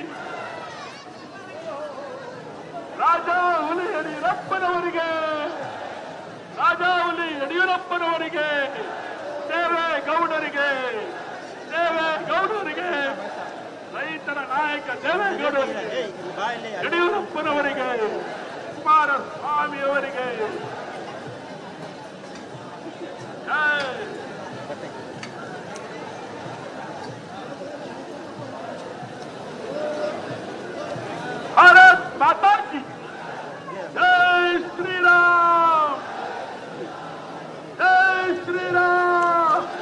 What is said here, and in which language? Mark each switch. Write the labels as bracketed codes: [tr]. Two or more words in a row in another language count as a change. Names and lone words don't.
[kn] ರಾಜಾ ಹುಲಿ ಯಡಿಯೂರಪ್ಪನವರಿಗೆ, ರಾಜಾ ಹುಲಿ ಯಡಿಯೂರಪ್ಪನವರಿಗೆ, ದೇವೇಗೌಡರಿಗೆ, ದೇವೇಗೌಡರಿಗೆ, ರೈತರ ನಾಯಕ ದೇವೇಗೌಡರಿಗೆ, ಯಡಿಯೂರಪ್ಪನವರಿಗೆ, ಕುಮಾರಸ್ವಾಮಿಯವರಿಗೆ ಜೈ. [hi] भारत माता की जय श्री राम, जय श्री राम।